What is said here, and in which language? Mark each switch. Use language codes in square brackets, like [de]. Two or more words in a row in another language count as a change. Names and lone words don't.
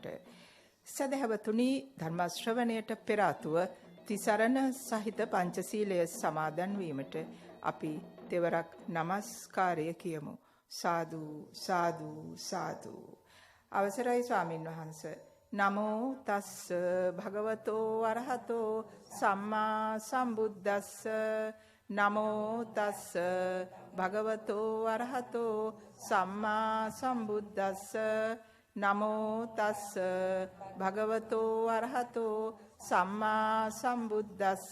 [si] සදහැවතුනි, ධර්ම ශ්‍රවණයට පෙර ආතුව තිසරණ සහිත පංචශීලය සමාදන් වීමට අපි තෙවරක් নমස්කාරය කියමු. සාදු සාදු සාදු. අවසරයි ස්වාමින් වහන්සේ. [pi] නමෝ තස්ස භගවතෝ අරහතෝ සම්මා සම්බුද්දස්ස. නමෝ තස්ස භගවතෝ අරහතෝ සම්මා සම්බුද්දස්ස. නමෝ තස්ස භගවතෝ අරහතෝ සම්මා සම්බුද්දස්ස.